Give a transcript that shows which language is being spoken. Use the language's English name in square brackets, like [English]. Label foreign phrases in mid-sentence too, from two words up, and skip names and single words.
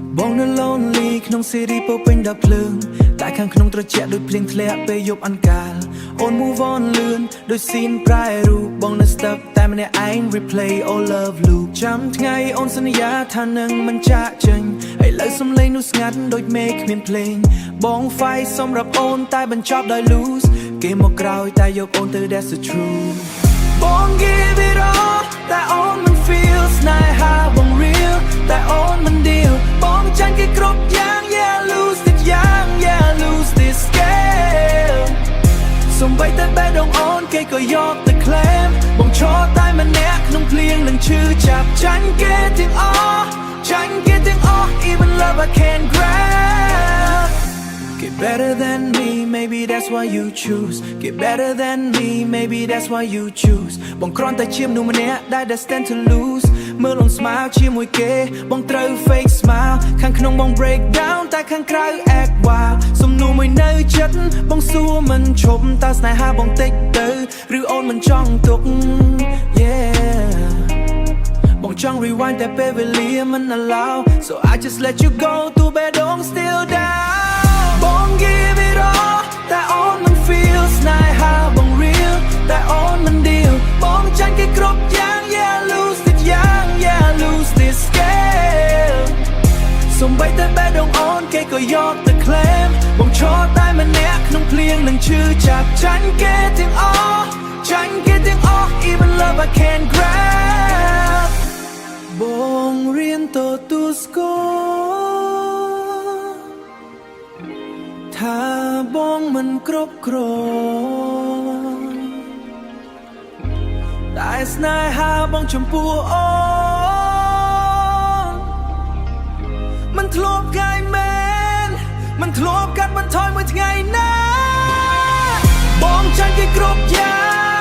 [Khmer] បងនៅ lonely ក្នុងសេរីពោពេញដល់ភ្លើងតែខាងក្នុងត្រជាក់ដូចភ្លៀងធ្លាក់ពេលយប់អន្កាលអូន [English] move on [Khmer] លឿនដូចស៊ីនប្រែរូបបងនៅ stuck តែម្នាក់ឯង [English] replay all love loop [Khmer] ចាំថ្ងៃអូនសន្យាថានឹងមិនចាក់ចេញឥឡូវសំឡេងនោះស្ងាត់ដូចមេឃគ្មានភ្លេងបង fight សម្រាប់អូនតែបញ្ចប់ដោយ lose គេមកក្រោយតែយកអូនទៅ that's [English] the truth [Khmer] បង [English] give it all [Khmer] តែអូនមិន feel ស្នេហាបង real តែអូនមិន deal បងចាញ់គេគ្រប់យ៉ាង [English] yeah lose this [Khmer] យ៉ាង [English] yeah lose this scale [Khmer] សំបីតែបេះដូងអូនគេក៏យកទៅ claim បងឈរតែម្នាក់ក្នុងភ្លៀងនឹងឈឺចាប់ចាញ់គេទាំងអស់ចាញ់គេទាំងអ [English] ស់ even love I can't grab Get better than me, maybe that's why you choose Get better than me, maybe that's why you choose [Khmer] បងគ្រាន់តែជាមនុស្សម្នាក់ដែល [English] destined to lose [Khmer] មើលអូន [English] smile [Khmer] ជាមួយគេបងត្រូវ [English] fake smile [Khmer] ខាងក្នុងបង [English] break [Khmer] down តែខាងក្រៅ [English] act wild [Khmer] សំណួរមួយនៅចិត្តបងសួរមិនឈប់តើស្នេហាបងតិចទៅឬអូនមិនចង់ទុក yeah បងចង់ rewind តែពេលវេ លាមិន [English] allow So I just let you go [Khmer] ទូបេះដូង [English] still down បង give it all [Khmer] តែអូនមិន [English] feel [Khmer] ស្នេហាបង real តែអូនមិន deal បងចាញ់គេគ្រប់យ៉ាង [English] yeah lose this [Khmer] យ៉ាង [English] yeah lose this scale [Khmer] សំ បីតែបេះដូងអូនគេក៏យកទៅ claim បងឈរតែម្នាក់ក្នុង ភ្លៀងនឹងឈឺចាប់ចាញ់គេទាំងអស់ចាញ់គេទាំងអស់ [English] even love I can't grab [Khmer] បងរៀនទទួលស្គាល់ថាបងមិនគ្រប់គ្រាន់ តែស្នេហាបងចំពោះអូនមិនធ្លាប់កាយមែនមិនធ្លាប់កាត់បន្ថយមួយថ្ងៃណាបងចាញ់គេគ្រប់យ៉ាង